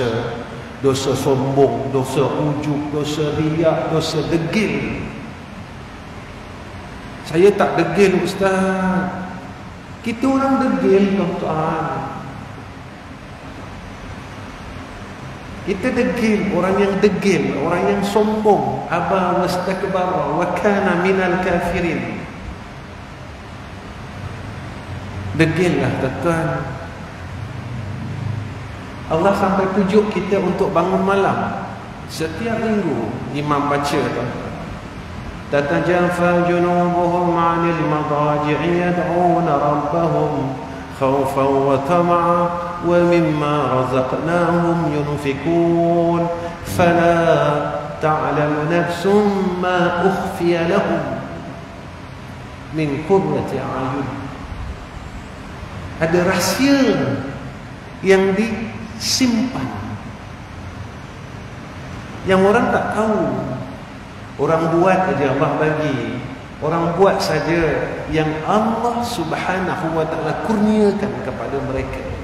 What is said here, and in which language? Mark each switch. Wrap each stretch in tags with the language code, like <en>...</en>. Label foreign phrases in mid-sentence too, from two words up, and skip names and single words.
<ms>Dosa sombong, dosa ujub, dosa riak, dosa degil. Saya tak degil, Ustaz. Kita orang degil, tuan-tuan. Kita degil, orang yang degil, orang yang sombong.</ms> <ar>أبى واستكبر وكان من الكافرين.</ar> <ms>Degil lah, tuan-tuan. Allah sampai tujuk kita untuk bangun malam. Setiap minggu imam baca, tuan-tuan.</ms> <ar>تتجافى جنوبهم عن المضاجع يدعون ربهم خوفا وطمعا ومما رزقناهم ينفقون فلا تعلم نفس ما أخفي لهم من قرة أعين.</ar> <ms>Ada rahsia yang disimpan, yang orang tak tahu. Orang buat saja Allah bagi, orang buat saja yang Allah</ms> <ar>سبحانه وتعالى</ar> <ms>kurniakan kepada mereka.</ms>